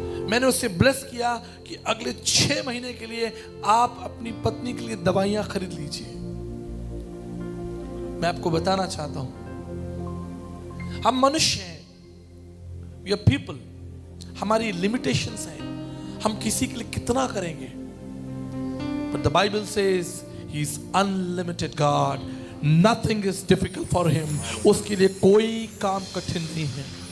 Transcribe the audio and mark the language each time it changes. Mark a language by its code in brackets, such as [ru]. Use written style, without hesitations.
[hi] मैंने उसे ब्लेस किया कि अगले 6 महीने के लिए आप अपनी पत्नी के लिए दवाइयां खरीद लीजिए। मैं आपको बताना चाहता हूं, हम मनुष्य हैं, [en] we are people, [hi] हमारी लिमिटेशंस हैं, हम किसी के लिए कितना करेंगे। [en] But the Bible says he is unlimited God. Nothing is difficult for him. [hi] उसके लिए कोई काम कठिन नहीं है।